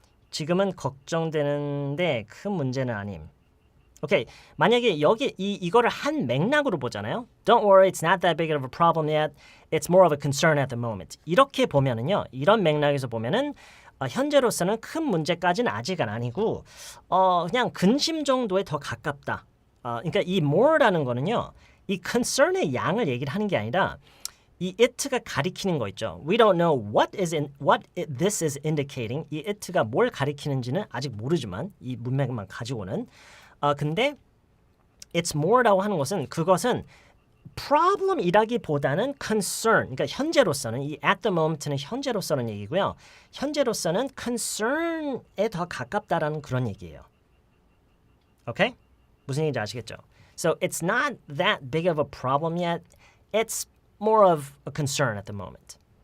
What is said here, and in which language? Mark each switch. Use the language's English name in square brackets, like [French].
[Korean] 지금은 걱정되는데 큰 문제는 아님. 오케이. 만약에 여기 이거를 한 맥락으로 보잖아요. [English] Don't worry, it's not that big of a problem yet. It's more of a concern at the moment. [Korean] 이렇게 보면은요. 이런 맥락에서 보면은 현재로서는 큰 문제까지는 아직은 아니고 그냥 근심 정도에 더 가깝다. 그러니까 이 more라는 거는요. 이 concern의 양을 얘기를 하는 게 아니라 이 it가 가리키는 거 있죠. [English] We don't know what this is indicating. [Korean] 이 it가 뭘 가리키는지는 아직 모르지만 이 문맥만 가지고는 근데 it's more라고 하는 것은 그것은 problem이라기보다는 concern. 그러니까 현재로서는 이 at the moment는 현재로서는 얘기고요. 현재로서는 concern에 더 가깝다라는 그런 얘기예요. 오케이? 무슨 얘기인지 아시겠죠? [English] So it's not that big of a problem yet. It's more of a concern at the moment.